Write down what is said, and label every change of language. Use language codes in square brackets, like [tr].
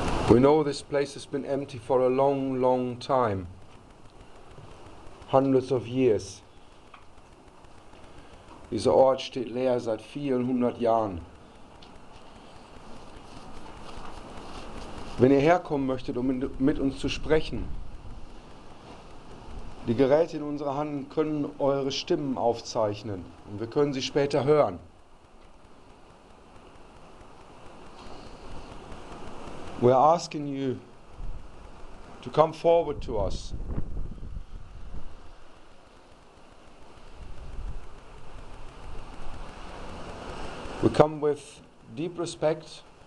[en] We know this place has been empty for a long, long time. Hundreds of years. [de] Dieser Ort steht leer seit vielen hundert Jahren. Wenn ihr herkommen möchtet, um mit uns zu sprechen, die Geräte in unserer Hand können eure Stimmen aufzeichnen und wir können sie später hören. [en] We're asking you to come forward to us. We come with deep respect.